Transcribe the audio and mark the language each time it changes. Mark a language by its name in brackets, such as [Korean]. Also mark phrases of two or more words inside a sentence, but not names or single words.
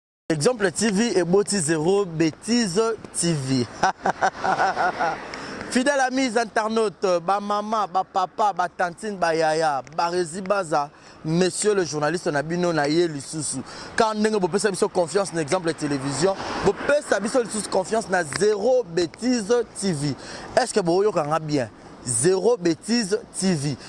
[French] Exemple T V et Boti Zéro, Bêtise T V. Fidèle amis internautes, [Lingala] ba maman, ba papa, ba tantine, ba yaya, ba rési baza, [French] monsieur le journaliste [Lingala] na bino na ye lisusu. Quand ndenge bopesa biso confiance na Exemple Télévision, bopesa biso lisusu confiance na Zéro Bêtise T V. [French] Est-ce que [Lingala] boyoka nga bien? Zéro Bêtise T V.